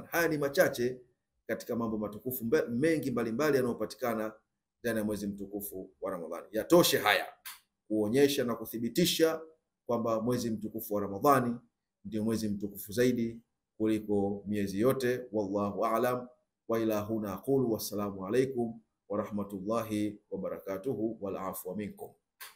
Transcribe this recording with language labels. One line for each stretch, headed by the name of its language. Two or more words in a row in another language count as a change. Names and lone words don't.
Swahili: Haya ni machache katika mambo matukufu mengi mbalimbali yanayopatikana ndani ya mwezi mtukufu wa Ramadhani. Yatoshe haya kuonyesha na kuthibitisha kwamba mwezi mtukufu wa Ramadhani ndio mwezi mtukufu zaidi kuliko miezi yote.
Arabic: والله أعلم، وإلى هنا أقول، والسلام عليكم ورحمة الله وبركاته، والعفو منكم.